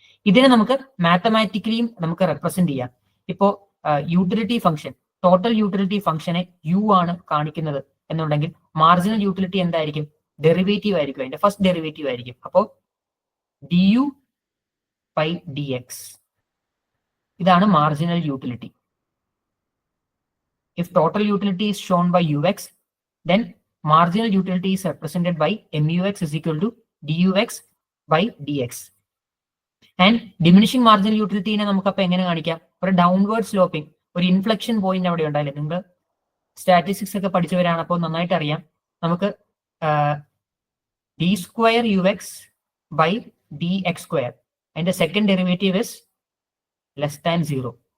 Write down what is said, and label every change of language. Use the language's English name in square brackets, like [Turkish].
[Malayalam] ഇതിനെ നമുക്ക് മാത്തമാറ്റിക്കലിയും നമുക്ക് റെപ്രസെന്റ് ചെയ്യാം. ഇപ്പോ യൂട്ടിലിറ്റി ഫംഗ്ഷൻ, ടോട്ടൽ യൂട്ടിലിറ്റി ഫംഗ്ഷനെ യു ആണ് കാണിക്കുന്നത് എന്നുണ്ടെങ്കിൽ മാർജിനൽ യൂട്ടിലിറ്റി എന്തായിരിക്കും? ഡെറിവേറ്റീവ് ആയിരിക്കും, അതിന്റെ ഫസ്റ്റ് ഡെറിവേറ്റീവ് ആയിരിക്കും. അപ്പോ D U by D X, ഇതാണ് marginal utility. [English] If total utility is shown by ux, then marginal utility is represented by mux is equal to dux by dx. [Malayalam] And diminishing marginal utility നെ നമുക്ക് അപ്പൊ എങ്ങനെ കാണിക്കാം? ഒരു downward sloping, ഒരു inflection point അവിടെ ഉണ്ടായില്ലേ? നിങ്ങൾ സ്റ്റാറ്റിസ്റ്റിക്സ് ഒക്കെ പഠിച്ചവരാണ്, അപ്പോൾ നന്നായിട്ട് അറിയാം. [English] നമുക്ക് d square u x by d x square, അതിന്റെ second derivative is less than 0.